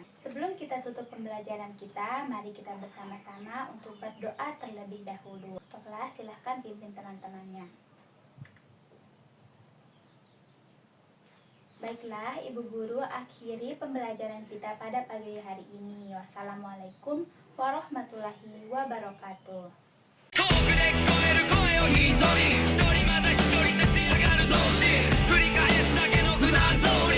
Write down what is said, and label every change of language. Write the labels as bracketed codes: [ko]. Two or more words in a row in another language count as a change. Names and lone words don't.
[id] Sebelum kita tutup pembelajaran kita, mari kita bersama-sama untuk berdoa terlebih dahulu. Kelas silahkan pimpin teman-temannya. Baiklah, Ibu Guru akhiri pembelajaran kita pada pagi hari ini. [ar] والسلام عليكم ورحمة الله وبركاته. [ja] 遠くで聞こえる声を一人一人また一人立ち上がる同士繰り返すだけの普段